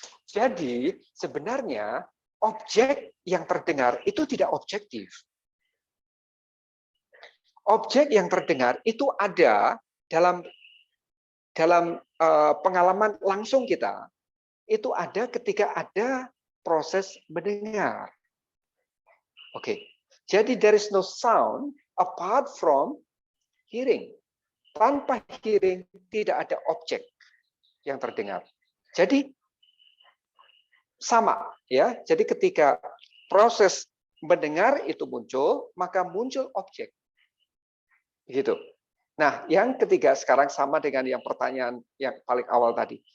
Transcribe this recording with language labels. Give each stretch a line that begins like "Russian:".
Indonesian: Jadi, sebenarnya objek yang terdengar itu tidak objektif. Objek yang terdengar itu ada dalam pengalaman langsung kita. Itu ada ketika ada proses mendengar. Oke. Jadi
English: there is no sound apart from hearing.
Indonesian: Tanpa hearing tidak ada objek yang terdengar. Jadi sama ya. Jadi ketika proses mendengar itu muncul, maka muncul objek. Gitu. Nah, yang ketiga sekarang sama dengan yang pertanyaan yang paling awal tadi.